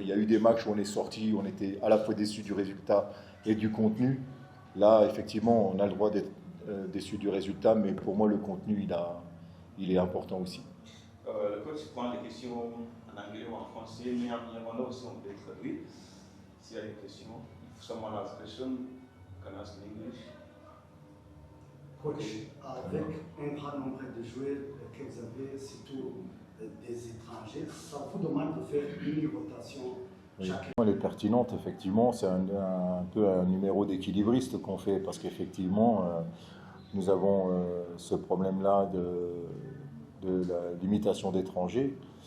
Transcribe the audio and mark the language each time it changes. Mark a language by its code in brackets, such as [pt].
[fr] Il y a eu des matchs où on est sorti, on était à la fois déçus du résultat et du contenu. Là, effectivement, on a le droit d'être déçu du résultat, mais pour moi, le contenu, il est important aussi. Le coach prend des questions en anglais ou en français, mais en aussi on peut traduire. S'il y a des questions, [en] if someone has a question, can ask in English. [fr] Coach, avec un grand nombre de joueurs que vous avez, surtout des étrangers, ça vous demande de faire une rotation chacun. Elle est pertinente, effectivement. C'est un peu un numéro d'équilibriste qu'on fait, parce qu'effectivement, nous avons ce problème-là de la limitation d'étrangers.